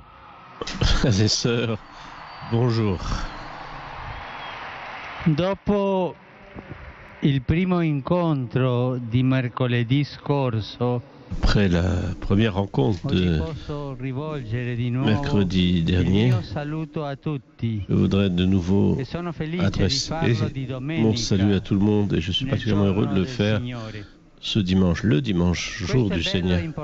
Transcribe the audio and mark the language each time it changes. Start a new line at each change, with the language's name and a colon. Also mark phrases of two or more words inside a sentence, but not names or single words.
French: Frères et sœurs, bonjour.
Italian: Dopo il primo incontro di mercoledì scorso,
French: après la première rencontre de mercredi dernier, je voudrais de nouveau adresser mon salut à tout le monde et je suis particulièrement heureux de le faire ce dimanche, le dimanche, jour du Seigneur.